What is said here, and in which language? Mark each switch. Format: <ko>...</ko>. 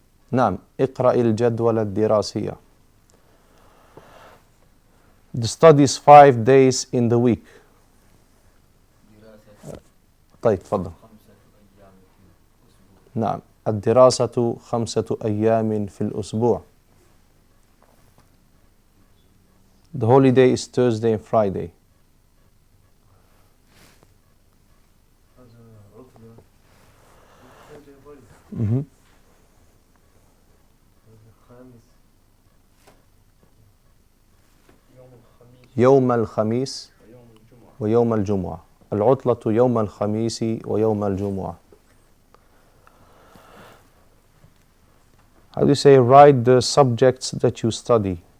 <ar>نعم، اقرأ الجدول الدراسية.</ar> <en>The study is 5 days in the week.</en> <ar>طيب تفضل. نعم، الدراسة 5 أيام في الأسبوع.</ar> <en>The holiday is Thursday and Friday.</en> <ar>يوم الخميس ويوم الجمعة. العطلة يوم الخميس ويوم الجمعة.</ar> <en>How do you say write the subjects that you study?</en>